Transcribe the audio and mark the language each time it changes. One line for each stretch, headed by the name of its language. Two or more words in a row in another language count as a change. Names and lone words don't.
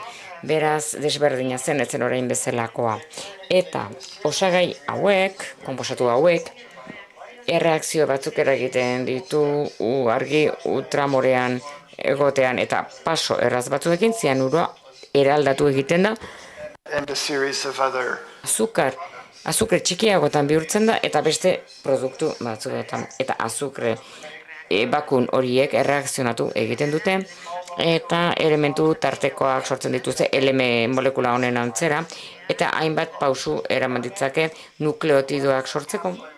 Basque: Beraz, desberdina zen, etzen orain bezalakoa. Eta osagai hauek, konposatu hauek, erreakzio batzuk eragiten ditu argi ultramorean egotean eta paso erraz batzuekin zianurua eraldatu egiten da,
English: And a series of other
Basque: azukre txikiagotan bihurtzen da eta beste produktu batzuetan. Eta azukre bakun horiek erreakzionatu egiten dute eta elementu tartekoak sortzen dituzte molekula honen antzera eta hainbat pausu eraman ditzake nukleotidoak sortzeko.